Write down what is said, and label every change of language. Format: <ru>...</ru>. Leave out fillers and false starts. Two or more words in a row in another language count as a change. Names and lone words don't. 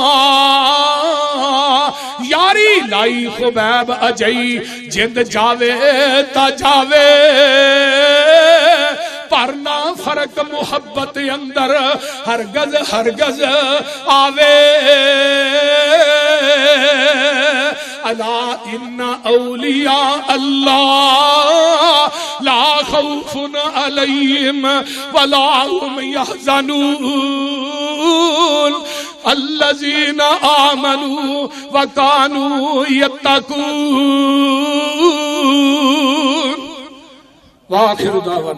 <pa>یاری لائی خبیب اجئی جند جاوے تا جاوے، پرنا فرق محبت اندر ہرگز ہرگز آوے.</pa> <ar>الا ان اولیاء اللہ لا خوف علیہم ولا هم يحزنون الذین آمنوا وکانوا یتقون. وآخر دعوانا</ar>